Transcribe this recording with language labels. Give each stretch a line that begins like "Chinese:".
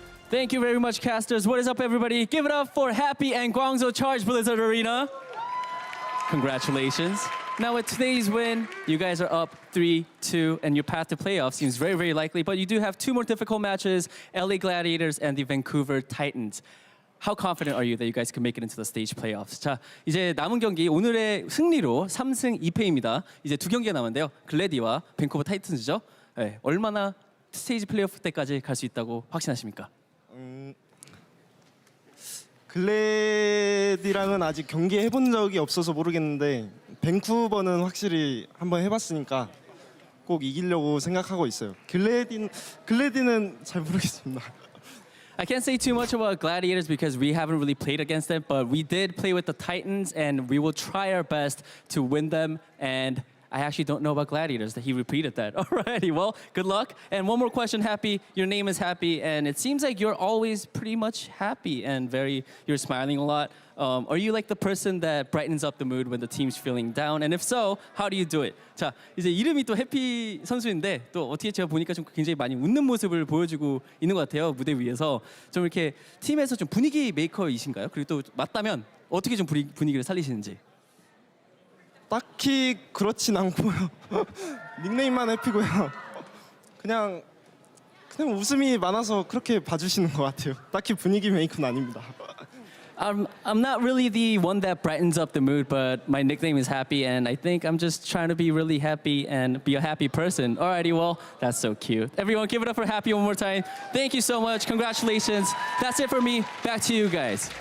English: Thank you very much, casters. What is up, everybody? Give it up for Happy and Guangzhou Charge Blizzard Arena. Congratulations. Now with today's win, you guys are up 3-2, and your path to playoffs seems very, very likely, but you do have two more difficult matches, LA Gladiators and the Vancouver Titans. How confident are you that you guys can make it into the stage playoffs?
Korean: 자, 이제 남은 경기 오늘의 승리로 3승 2패입니다. 이제 두 경기가 남았는데요. 글래디와 밴쿠버 타이튼즈죠. 네, 얼마나 스테이지 플레이오프 때까지 갈 수 있다고 확신하십니까? 글래디랑은 아직 경기 해본 적이 없어서 모르겠는데 밴쿠버는 확실히 한번 해봤으니까 꼭 이기려고 생각하고 있어요. 글래디는 잘 모르겠습니다.
English: I can't say too much about Gladiators because we haven't really played against them, but we did play with the Titans, and we will try our best to win them. And I actually don't know about Gladiators, that he repeated that. Alrighty, well, good luck. And one more question, Happy. Your name is Happy, and it seems like you're always pretty much happy and you're smiling a lot. Are you like the person that brightens up the mood when the team's feeling down? And if so, how do you do it?
Korean: 자, 이제 이름이 또 해피 선수인데 또 어떻게 제가 보니까 좀 굉장히 많이 웃는 모습을 보여주고 있는 것 같아요, 무대 위에서. 좀 이렇게 팀에서 좀 분위기 메이커이신가요? 그리고 또 맞다면 어떻게 좀 분위기를 살리시는지? 딱히 그렇진 않고요. 닉네임만 해피고요. 그냥 웃음이 많아서 그렇게 봐주시는 것 같아요. 딱히 분위기 메이커는 아닙니다.
English: I'm not really the one that brightens up the mood, but my nickname is Happy, and I think I'm just trying to be really happy and be a happy person. Alrighty, well, that's so cute. Everyone, give it up for Happy one more time. Thank you so much. Congratulations. That's it for me. Back to you guys.